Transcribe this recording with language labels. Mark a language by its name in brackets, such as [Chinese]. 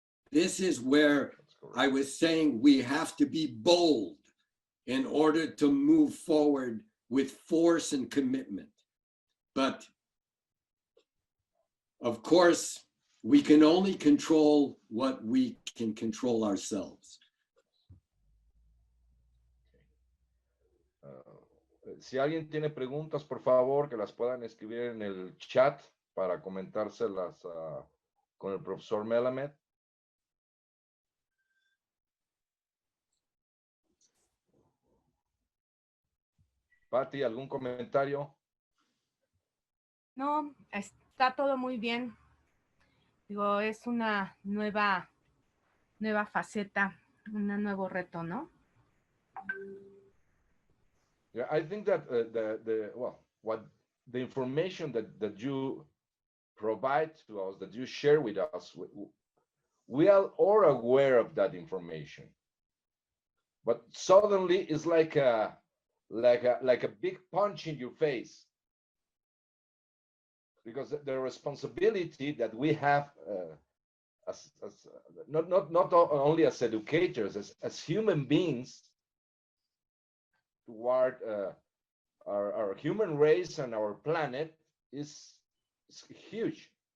[English] This is where I was saying we have to be bold in order to move forward with force and commitment. But of course, we can only control what we can control ourselves. [Spanish] Si alguien tiene preguntas, por favor, que las puedan escribir en el chat para comentárselas con el profesor Melamed. Patti, ¿algún comentario? No, está todo muy bien. Digo, es una nueva faceta, un nuevo reto, ¿no? [English] Yeah, I think that the information that you provide to us, that you share with us, we are all aware of that information. But suddenly it's like a big punch in your face, because the responsibility that we have as not only as educators, as human beings toward our human race and our planet is huge.